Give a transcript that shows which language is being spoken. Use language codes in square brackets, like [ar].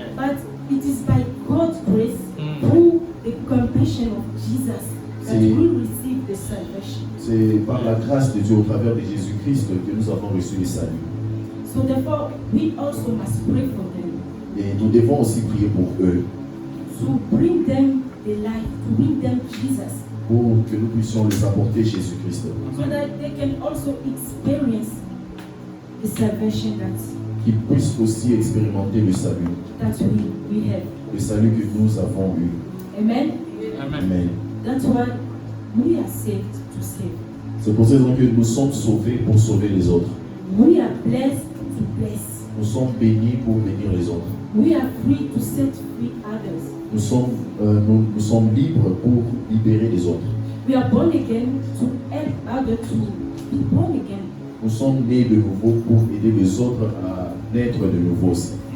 [en] But it is by God's grace, through the compassion of Jesus, that we receive the salvation. [fr] C'est par la grâce de Dieu au travers de Jésus-Christ que nous avons reçu le salut. [en] So therefore, we also must pray for them, [fr] Et nous devons aussi prier pour eux, [en] to bring them the life, to bring them Jesus, [fr] pour que nous puissions les apporter Jésus-Christ, [en] so that they can also experience the salvation [fr] qu'ils puissent aussi expérimenter le salut, [en] that we have. [fr] le salut que nous avons eu. [en] Amen. [fr] Amen. [en] That's why we are saved to save. [fr] C'est pour cette raison que nous sommes sauvés pour sauver les autres. [en] We are blessed to bless. [fr] Nous sommes bénis pour bénir les autres. [en] We are free to set free others. [fr] Nous sommes libres pour libérer les autres. [en] We are born again to help others to be born again. [fr] Nous sommes nés de nouveau pour aider les autres à naître de nouveau aussi.